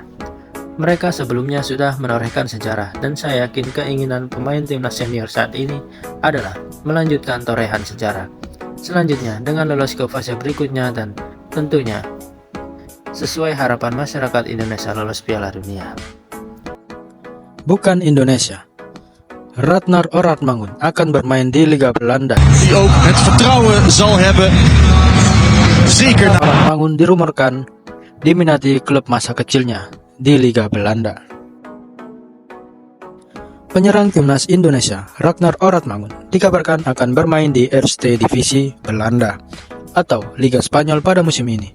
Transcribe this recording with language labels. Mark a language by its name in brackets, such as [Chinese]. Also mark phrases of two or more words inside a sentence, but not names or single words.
[Indonesian] Mereka sebelumnya sudah menorehkan sejarah, dan saya yakin keinginan pemain timnas senior saat ini adalah melanjutkan torehan sejarah selanjutnya dengan lolos ke fase berikutnya dan tentunya sesuai harapan masyarakat Indonesia lolos Piala Dunia. Bukan Indonesia. Ratnar Oratmangun akan bermain di Liga Belanda. [Dutch] Die ook het vertrouwen zal hebben. Zeker na [Indonesian] Oratmangun dirumorkan diminati klub masa kecilnya di Liga Belanda. Penyerang timnas Indonesia, Ratnar Oratmangun, dikabarkan akan bermain di Eerste Divisi Belanda atau Liga Spanyol pada musim ini.